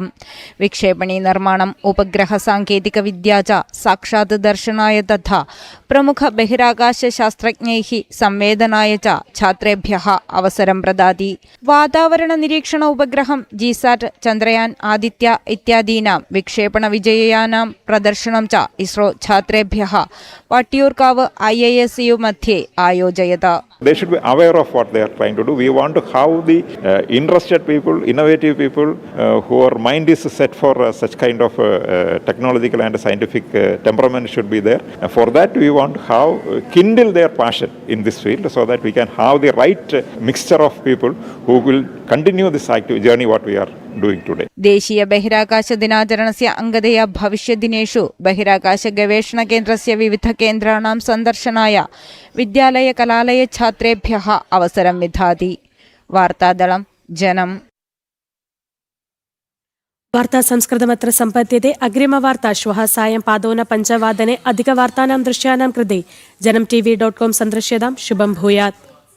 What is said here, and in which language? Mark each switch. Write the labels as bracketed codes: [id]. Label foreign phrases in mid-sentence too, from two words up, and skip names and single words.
[sa] विक्षेपणी निर्माणम्, उपग्रहसाङ्केतिकविद्या च साक्षात् दर्शनाय तथा प्रमुख बहिराकाशशास्त्रज्ञैः संवेदनाय च छात्रेभ्यः अवसरं प्रदाति। वातावरणनिरीक्षण उपग्रहं GSAT, चन्द्रयान्, आदित्य इत्यादीनां विक्षेपणविजयानां प्रदर्शनं च ISRO छात्रेभ्यः वट्यूर्काവ് IISU मध्ये आयोजयत। [en] They should be aware of what they are trying to do. We want to have the interested people, innovative people whose mind is set for such kind of technological and scientific temperament should be there. For that, we want to have kindle their passion in this field so that we can have the right mixture of people who will continue this active journey what we are doing today. [sa] देशीय बहिराकाश दिनाचरणस्य अङ्गतया भविष्यदिनेषु बहिराकाश गवेषण केन्द्रस्य विविध केन्द्राणां सन्दर्शनाय विद्यालय कलालय छात्रेभ्यः अवसरं विधाति। वार्तादलं जनं। वार्ता संस्कृतमत्र सम्पद्यते। अग्रिमवार्ता श्वः सायं 5:05 अधिकवार्तानां दृश्यानां कृते जनम् TV.com सन्दृश्यतां। शुभं भूयात्।